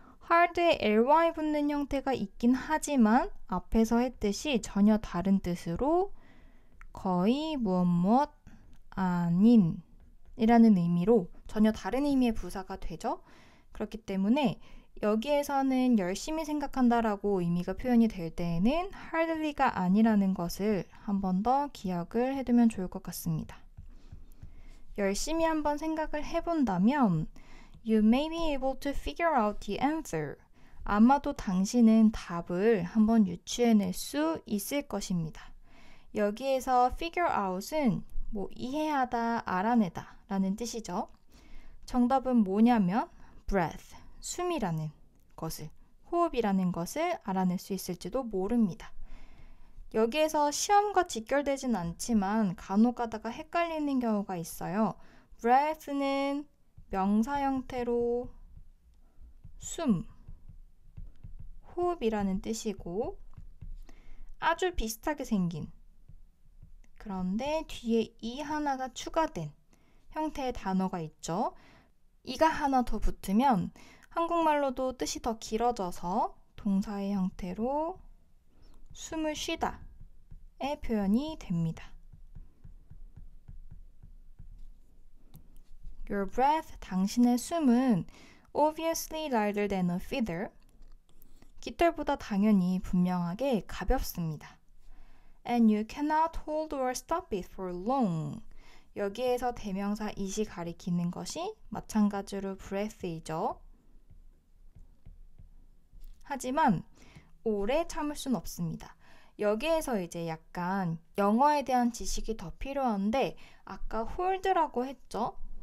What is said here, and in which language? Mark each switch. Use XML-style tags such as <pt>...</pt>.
<ko>hard에 ly 붙는 형태가 있긴 하지만 앞에서 했듯이 전혀 다른 뜻으로 거의 무엇 아닌 이라는 의미로 전혀 다른 의미의 부사가 되죠. 그렇기 때문에 여기에서는 열심히 생각한다라고 의미가 표현이 될 때에는 hardly가 아니라는 것을 한 번 더 기억을 해두면 좋을 것 같습니다. 열심히 한번 생각을 해본다면</ko> <en>You may be able to figure out the answer.</en> <ko>아마도 당신은 답을 한번 유추해낼 수 있을 것입니다. 여기에서 figure out은 이해하다, 알아내다 라는 뜻이죠. 정답은 뭐냐면 breath, 숨이라는 것을, 호흡이라는 것을 알아낼 수 있을지도 모릅니다. 여기에서 시험과 직결되진 않지만 간혹 가다가 헷갈리는 경우가 있어요. breath는 명사 형태로 숨, 호흡이라는 뜻이고 아주 비슷하게 생긴, 그런데 뒤에 이 하나가 추가된 형태의 단어가 있죠. 이가 하나 더 붙으면 한국말로도 뜻이 더 길어져서 동사의 형태로 숨을 쉬다의 표현이 됩니다.</ko> <en>Your breath,</en> <ko>당신의 숨은</ko> <en>obviously lighter than a feather.</en> <ko>깃털보다 당연히 분명하게 가볍습니다.</ko> <en>And you cannot hold or stop it for long.</en> <ko>여기에서 대명사 it이 가리키는 것이 마찬가지로 breath이죠. 하지만 오래 참을 순 없습니다. 여기에서 이제 약간 영어에 대한 지식이 더 필요한데, 아까 hold라고 했죠?</ko>